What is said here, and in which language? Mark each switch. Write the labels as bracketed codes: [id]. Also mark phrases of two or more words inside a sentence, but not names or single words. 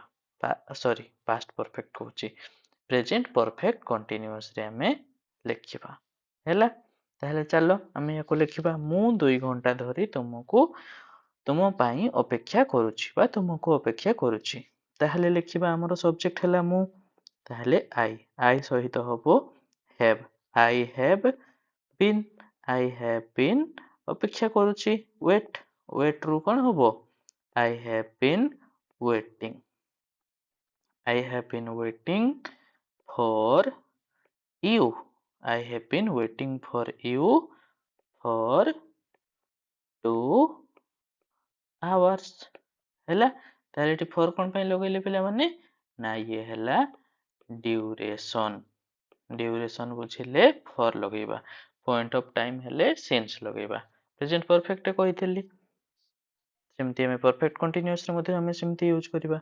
[en] past perfect [or] କହୁଛି, [en] present perfect continuous [or] ଆମେ ଲେଖିବା। ହେଲା, ତାହେଲେ ଚାଲ ଆମେ ୟାକୁ ଲେଖିବା। ମୁଁ 2 ଘଣ୍ଟା ଧରି ତୁମ ପାଇଁ ଅପେକ୍ଷା କରୁଛି ବା ତୁମକୁ ଅପେକ୍ଷା କରୁଛି। ତାହେଲେ ଲେଖିବା ଆମର ସବଜେକ୍ଟ ହେଲା ମୁଁ, ତାହେଲେ ଆଇ ସହିତ ହବ have। [en] I have been, I have been [or] ଅପେକ୍ଷା କରୁଛି। wait ରୁ କଣ ହବ? [en] I have been waiting, I have been waiting for you, I have been waiting for you for 2 hours। [or] ହେଲା, ତାହେଲେ ଏଠି ଫର କଣ ପାଇଁ ଲଗେଇଲେ ପିଲାମାନେ? ନା ଇଏ ହେଲା ଡ୍ୟୁରେସନ। ଡ୍ୟୁରେସନ ବୁଝିଲେ ଫର ଲଗେଇବା, [en] point of time [or] ହେଲେ ସିନ୍ସ ଲଗେଇବା। [en] present perfect [or] କହିଥିଲି, ସେମିତି ଆମେ [en] perfect continuous [or] ମଧ୍ୟ ଆମେ ସେମିତି ୟୁଜ୍ କରିବା।